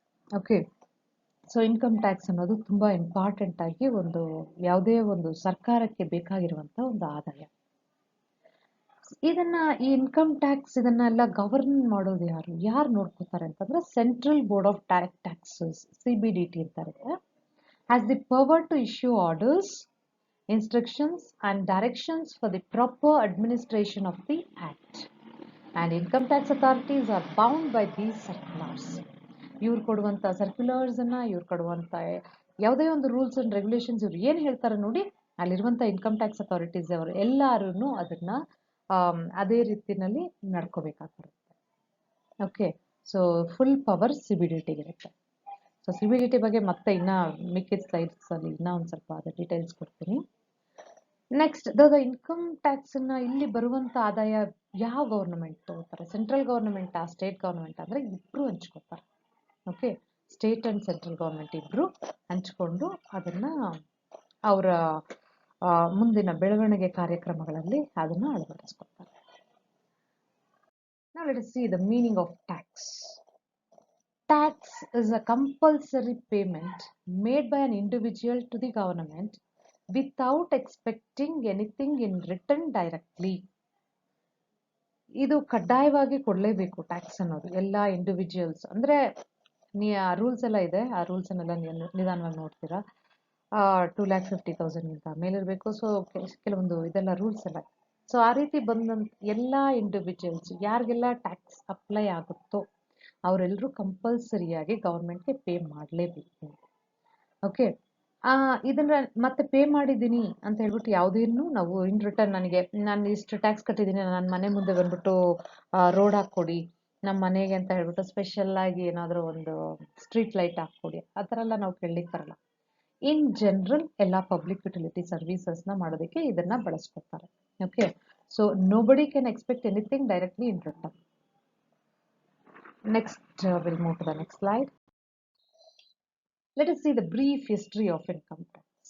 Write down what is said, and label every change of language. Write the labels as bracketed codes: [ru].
[kn] Okay, so income tax ಅನ್ನೋದು ತುಂಬ important ಆಗಿ ಒಂದು ಯಾವುದೇ ಒಂದು ಸರ್ಕಾರಕ್ಕೆ ಬೇಕಾಗಿರುವಂಥ ಒಂದು ಆದಾಯ. ಈ ಇನ್ಕಮ್ ಟ್ಯಾಕ್ಸ್ ಇದನ್ನೆಲ್ಲ ಗವರ್ನ್ ಮಾಡೋದು ಯಾರು ನೋಡ್ಕೋತಾರೆ ಅಂತಂದ್ರೆ central board of direct taxes, CBDT ಅಂತಾರೆ. [en] has the power to issue orders, instructions and directions for the proper administration of the Act. And income tax authorities are bound by these circulars. [kn] ಇವ್ರು ಕೊಡುವಂಥ ಸರ್ಕ್ಯುಲರ್ಸನ್ನು, ಇವ್ರು ಕೊಡುವಂಥ ಯಾವುದೇ ಒಂದು rules and regulations ಇವ್ರು ಏನು ಹೇಳ್ತಾರೆ ನೋಡಿ, ಅಲ್ಲಿರುವಂಥ ಇನ್ಕಮ್ ಟ್ಯಾಕ್ಸ್ ಅಥಾರಿಟೀಸ್ ಅವರು ಎಲ್ಲರೂ ಅದನ್ನು ಅದೇ ರೀತಿಯಲ್ಲಿ ನಡ್ಕೋಬೇಕಾಗಿರುತ್ತೆ. ಓಕೆ, ಸೊ ಫುಲ್ ಪವರ್ CBDTಗೆ ಇರುತ್ತೆ. ಸೊ CBDT ಬಗ್ಗೆ ಮತ್ತೆ ಇನ್ನೂ ಮಿಕ್ಕಿದ ಸ್ಲೈಡ್ಸಲ್ಲಿ ಇನ್ನೂ ಒಂದು ಸ್ವಲ್ಪ ಅದ ಡೀಟೇಲ್ಸ್ ಕೊಡ್ತೀನಿ. ನೆಕ್ಸ್ಟ್, ಇನ್ಕಮ್ ಟ್ಯಾಕ್ಸನ್ನು ಇಲ್ಲಿ ಬರುವಂಥ ಆದಾಯ ಯಾವ ಗೌರ್ನಮೆಂಟ್ ತಗೋತಾರೆ? ಸೆಂಟ್ರಲ್ ಗೌರ್ನಮೆಂಟಾ, ಸ್ಟೇಟ್ ಗೌರ್ನಮೆಂಟ್ ಅಂದರೆ ಇಬ್ಬರು ಹಂಚ್ಕೋತಾರೆ. Okay, state and central government ಇಬ್ಬರು ಹಂಚ್ಕೊಂಡು ಅದನ್ನು ಅವರ ಮುಂದಿನ ಬೆಳವಣಿಗೆ ಕಾರ್ಯಕ್ರಮಗಳಲ್ಲಿ ಅದನ್ನು ಅಳವಡಿಸ್ಕೊತಾರೆ. [en] Now let us see the meaning of tax. Tax is a compulsory payment made by an individual to the government without expecting anything in return directly. [kn] ಇದು ಕಡ್ಡಾಯವಾಗಿ ಕೊಡಲೇಬೇಕು ಟ್ಯಾಕ್ಸ್ ಅನ್ನೋದು ಎಲ್ಲ ಇಂಡಿವಿಜುವಲ್ಸ್. ಅಂದರೆ ರೂಲ್ಸ್ ಎಲ್ಲ ಇದೆ, ಆ ರೂಲ್ಸನ್ನೆಲ್ಲ ನಿಧಾನವಾಗಿ ನೋಡ್ತೀರಾ. 2,50,000 ಮೇಲೆ ಇರಬೇಕು. ಸೊ ಕೆಲವೊಂದು ಇದೆಲ್ಲ ರೂಲ್ಸ್ ಎಲ್ಲ. ಸೊ ಆ ರೀತಿ ಬಂದಂತ ಎಲ್ಲ ಇಂಡಿವಿಜುವಲ್ಸ್ ಯಾರಿಗೆಲ್ಲ ಟ್ಯಾಕ್ಸ್ ಅಪ್ಲೈ ಆಗುತ್ತೋ ಅವರೆಲ್ಲರೂ ಕಂಪಲ್ಸರಿಯಾಗಿ ಗೌರ್ಮೆಂಟ್ಗೆ ಪೇ ಮಾಡಲೇಬೇಕು. ಓಕೆ, ಇದನ್ನ ಮತ್ತೆ ಪೇ ಮಾಡಿದ್ದೀನಿ ಅಂತ ಹೇಳ್ಬಿಟ್ಟು ಯಾವುದೇನು ನಾವು ಇನ್ ರಿಟರ್ನ್ ನಾನು ಇಷ್ಟು ಟ್ಯಾಕ್ಸ್ ಕಟ್ಟಿದ್ದೀನಿ, ನನ್ನ ಮನೆ ಮುಂದೆ ಬಂದ್ಬಿಟ್ಟು ರೋಡ್ ಹಾಕ್ಕೊಡಿ, ನಮ್ಮ ಮನೆಗೆ ಅಂತ ಹೇಳ್ಬಿಟ್ಟು ಸ್ಪೆಷಲ್ ಆಗಿ ಏನಾದರೂ ಒಂದು ಸ್ಟ್ರೀಟ್ ಲೈಟ್ ಹಾಕ್ಕೊಡಿ, ಆ ಥರ ಎಲ್ಲ ನಾವು ಕೇಳಲಿಕ್ಕೆ ಬರಲ್ಲ. ಇನ್ ಜನರಲ್ ಎಲ್ಲ ಪಬ್ಲಿಕ್ ಯುಟಿಲಿಟಿ ಸರ್ವಿಸಸ್ನ ಮಾಡೋದಕ್ಕೆ ಇದನ್ನ ಬಳಸ್ಕೊತಾರೆ. [en] Okay, so nobody can expect anything directly in return. Next, we'll move to the next slide. Let us see the brief history of income tax.